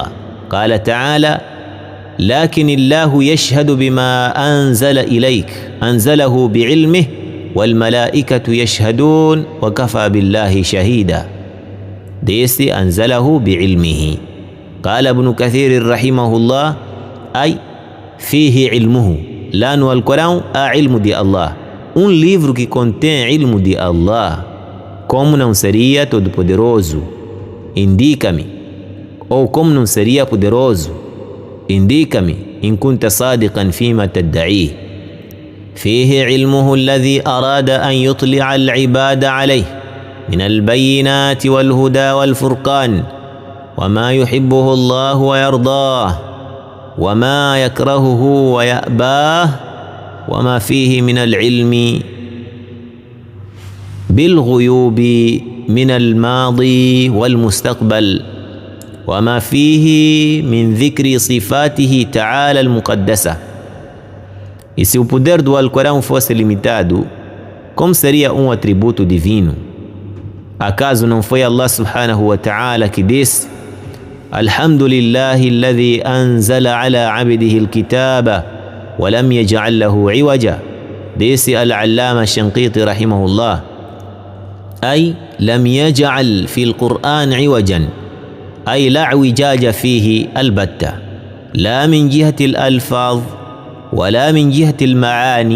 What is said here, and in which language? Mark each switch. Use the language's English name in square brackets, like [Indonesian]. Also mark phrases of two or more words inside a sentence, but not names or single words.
[Arabic] قال تعالى: لكن الله يشهد بما أنزل إليك أنزله بعلمه والملائكة يشهدون وكفى بالله شهيدا. ديسي أنزله بعلمه. قال ابن كثير رحمه الله: أي فيه علمه. لأنه القرآن علم de Allah. [Portuguese] Livro que contém ilmo de Allah. Como não seria todo poderoso? Indica-me. Ou como não seria poderoso? Indica-me. [Arabic] إن كنت صادقا فيما تدعيه. فيه علمه الذي أراد أن يطلع العباد عليه من البينات والهدى والفرقان وما يحبه الله ويرضاه وما يكرهه ويأباه وما فيه من العلم بالغيوب من الماضي والمستقبل وما فيه من ذكر صفاته تعالى المقدسة. [Portuguese] E se o poder do Alcorão fosse limitado, como seria um atributo divino? Acaso não foi Allah [Arabic] سبحانه وتعالى [Portuguese] que disse: [Arabic] الحمد لله الذي أنزل على عبده الكتاب ولم يجعل له عوجا. Disse al-Allama Shanqiti rahimahullah: أي لم يجعل في القرآن عوجا، أي لا اعوجاج فيه البتة، لا من جهة الألفاظ ولا من جهة المعاني.